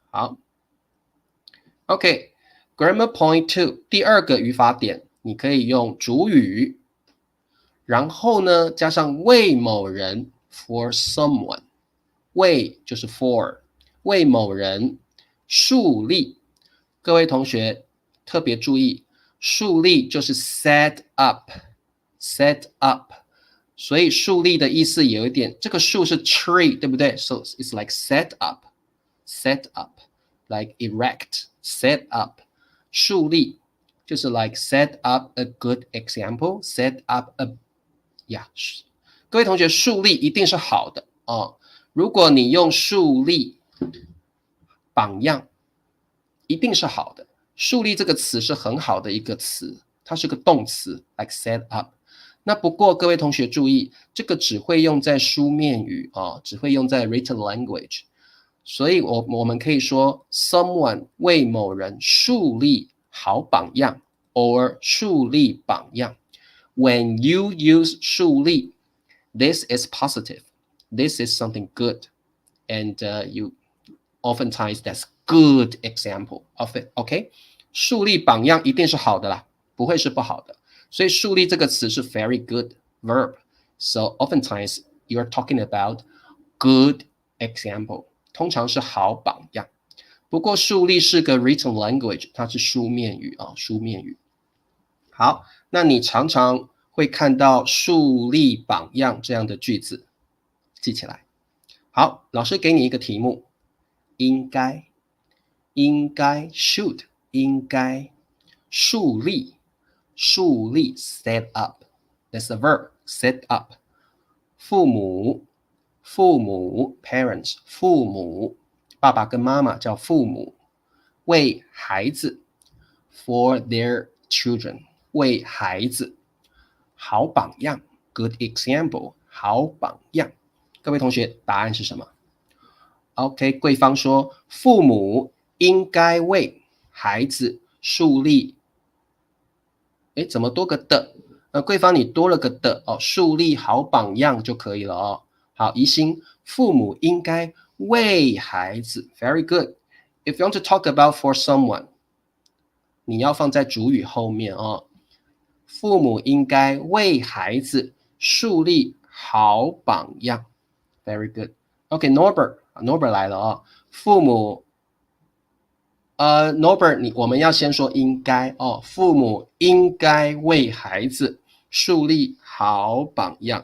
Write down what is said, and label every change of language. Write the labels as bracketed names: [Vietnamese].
[Chinese] 好 ，OK，Grammar Point 2， 第二个语法点，你可以用主语，然后呢加上为某人 [English] for someone， [Chinese] 为就是 [English] for， [Chinese] 为某人树立。各位同学特别注意，树立就是 [English] set up，set up。 [Chinese] 所以树立的意思有一点，这个树是 [English] tree， [Chinese] 对不对 [English] ？So it's like set up, like erect, set up， [Chinese] 树立就是 [English] like set up a good example, set up a yeah。 [Chinese] 各位同学，树立一定是好的哦。如果你用树立榜样，一定是好的。树立这个词是很好的一个词，它是个动词 ， [English] like set up。 [Chinese] 那不过各位同学注意，这个只会用在书面语啊，只会用在 [English] written language， [Chinese] 所以我们可以说 [English] someone [Chinese] 为某人树立好榜样 or 树立榜样。 [English] When you use 树立 this is positive, this is something good, and you oftentimes that's good example of it. [Chinese] OK， 树立榜样一定是好的啦，不会是不好的。所以树立这个词是 [English] very good verb. So oftentimes you're talking about good example. [Chinese] 通常是好榜样。不过树立是个 [English] written language， [Chinese] 它是书面语啊，书面语。好，那你常常会看到树立榜样这样的句子，记起来。好，老师给你一个题目，应该 [English] should [Chinese] 应该树立 [English] set up， that's a verb set up。 [Chinese] 父母 [English] parents [Chinese] 父母，爸爸跟妈妈叫父母，为孩子 [English] for their children [Chinese] 为孩子，好榜样 [English] good example [Chinese] 好榜样。各位同学，答案是什么？ OK， 贵方说，父母应该为孩子树立，诶，怎么多个的？贵方你多了个的哦，树立好榜样就可以了哦。好，宜兴，父母应该为孩子 ， [English] very good. If you want to talk about for someone， [Chinese] 你要放在主语后面哦。父母应该为孩子树立好榜样 ， [English] very good. [Chinese] OK，Norbert，Norbert 来了哦。父母Norbert， 我们要先说应该哦，父母应该为孩子树立好榜样。